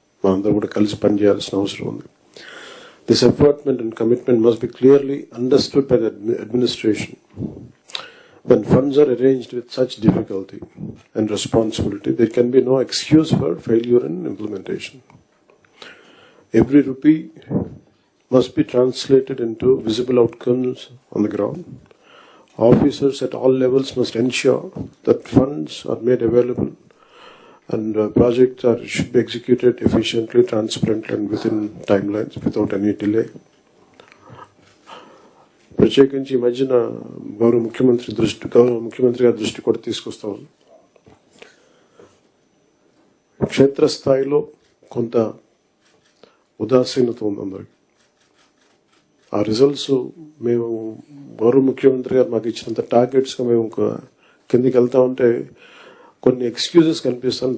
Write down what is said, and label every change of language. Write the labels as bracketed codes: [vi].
[te] మనందరం కూడా కలిసి పనిచేయాల్సిన అవసరం ఉంది. [en] This appointment and commitment must be clearly understood by the administration. When funds are arranged with such difficulty and responsibility, there can be no excuse for failure in implementation. Every rupee must be translated into visible outcomes on the ground. Officers at all levels must ensure that funds are made available and projects should be executed efficiently, transparently and within timelines without any delay. [te] ప్రత్యేకించి ఈ మధ్యన గౌరవ ముఖ్యమంత్రి గారి దృష్టి కూడా తీసుకొస్తాం. క్షేత్రస్థాయిలో కొంత ఉదాసీనత ఉంది అందరికి. ఆ రిజల్ట్స్ మేము గౌరవ ముఖ్యమంత్రి గారు మాకు ఇచ్చినంత టార్గెట్స్గా మేము కిందికి వెళ్తా ఉంటే కొన్ని ఎక్స్క్యూజెస్ కనిపిస్తాను.